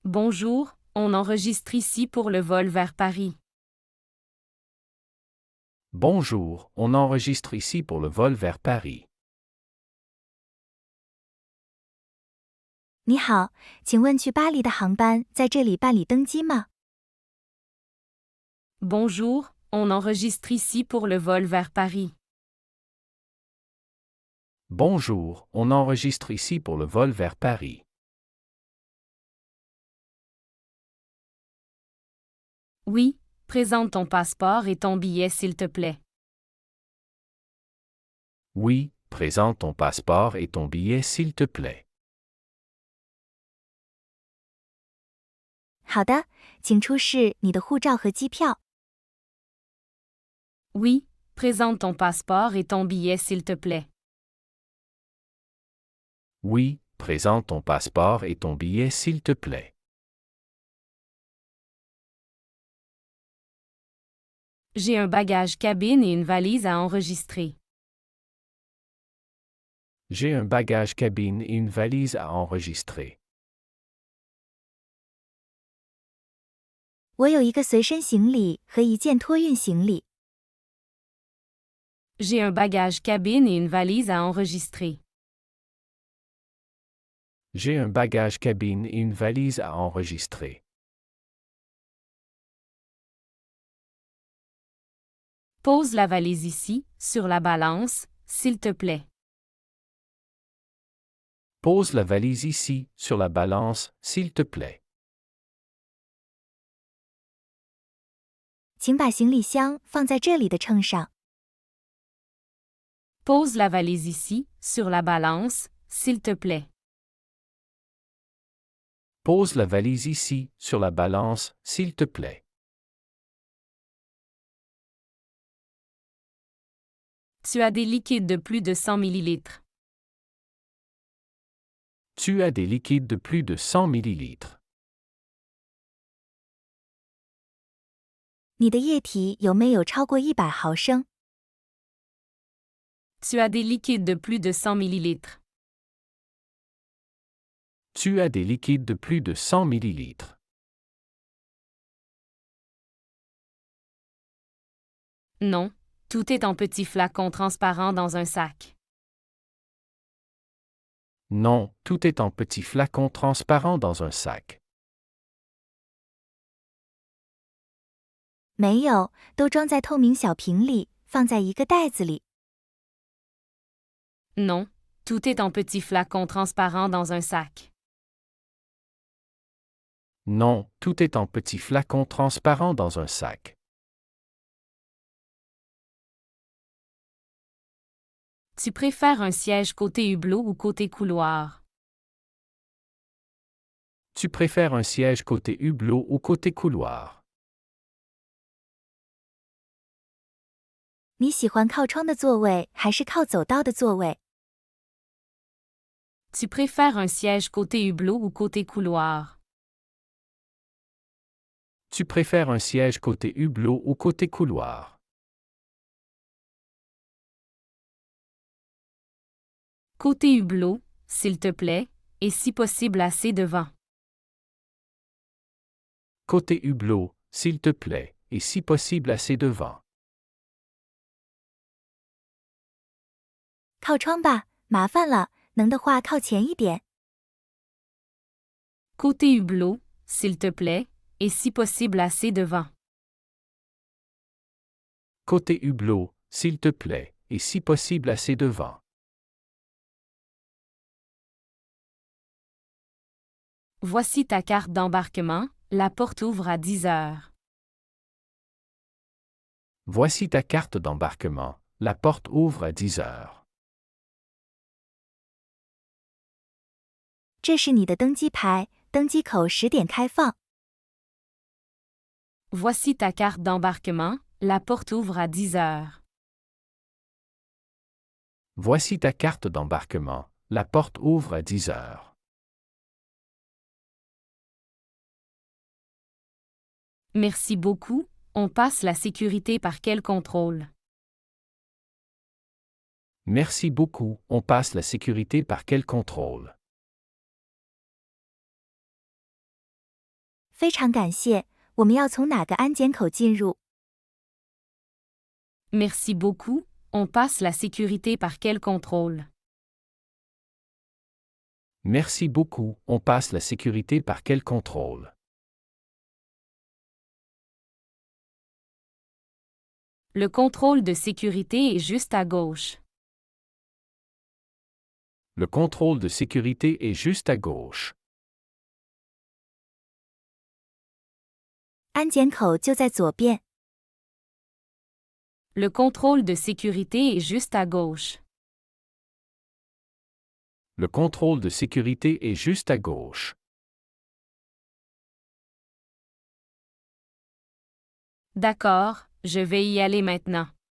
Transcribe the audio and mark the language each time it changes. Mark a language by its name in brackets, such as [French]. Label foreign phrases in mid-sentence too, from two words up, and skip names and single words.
[French] Bonjour, on enregistre ici pour le vol vers Paris. Bonjour, on enregistre ici pour le vol vers Paris. [Chinese] 你好，请问去巴黎的航班在这里办理登机吗？ [French] Bonjour, on enregistre ici pour le vol vers Paris. Bonjour, on enregistre ici pour le vol vers Paris. Oui, présente ton passeport et ton billet s'il te plaît. Oui, présente ton passeport et ton billet s'il te plaît. [Chinese] 好的，请出示你的护照和机票。 [French] Oui, présente ton passeport et ton billet s'il te plaît. Oui, présente ton passeport et ton billet s'il te plaît. J'ai un bagage cabine et une valise à enregistrer. J'ai un bagage cabine et une valise à enregistrer. [Chinese] 我有一个随身行李和一件托运行李。 [French] J'ai un bagage cabine et une valise à enregistrer. J'ai un bagage cabine et une valise à enregistrer. Pose la valise ici, sur la balance, s'il te plaît. Pose la valise ici, sur la balance, s'il te plaît. [Chinese] 请把行李箱放在这里的秤上。 [French] Pose la valise ici, sur la balance, s'il te plaît. Pose la valise ici, sur la balance, s'il te plaît. Tu as des liquides de plus de 100 ml. Tu as des liquides de plus de 100 ml. [Chinese] 你的液体有没有超过100毫升？ [French] Tu as des liquides de plus de 100 ml. Tu as des liquides de plus de 100 ml. Non, tout est en petits flacons transparents dans un sac. Non, tout est en petits flacons transparents dans un sac. [Chinese] 没有，都装在透明小瓶里，放在一个袋子里。 [French] Non, tout est en petits flacons transparents dans un sac. Non, tout est en petits flacons transparents dans un sac. Tu préfères un siège côté hublot ou côté couloir? Tu préfères un siège côté hublot ou côté couloir? [Chinese] 你喜欢靠窗的座位还是靠走道的座位？ [French] Tu préfères un siège côté hublot ou côté couloir? Tu préfères un siège côté hublot ou côté couloir? Côté hublot, s'il te plaît, et si possible assez devant. Côté hublot, s'il te plaît, et si possible assez devant. [Chinese] 靠窗吧，麻烦了，能的话靠前一点。 [French] Côté hublot, s'il te plaît, et si possible assez devant. Côté hublot, s'il te plaît, et si possible assez devant. Voici ta carte d'embarquement, la porte ouvre à 10 heures. Voici ta carte d'embarquement, la porte ouvre à 10 heures. [Chinese] 这是你的登机牌，登机口10点开放。 [French] Voici ta carte d'embarquement, la porte ouvre à 10 heures. Voici ta carte d'embarquement, la porte ouvre à 10 heures. Merci beaucoup, on passe la sécurité par quel contrôle? Merci beaucoup, on passe la sécurité par quel contrôle? [Chinese] 非常感谢，我们要从哪个安检口进入？ [French] Merci beaucoup, on passe la sécurité par quel contrôle? Merci beaucoup, on passe la sécurité par quel contrôle? Le contrôle de sécurité est juste à gauche. Le contrôle de sécurité est juste à gauche. [Chinese] 安检口就在左边。 [French] Le contrôle de sécurité est juste à gauche. Le contrôle de sécurité est juste à gauche. D'accord, je vais y aller maintenant.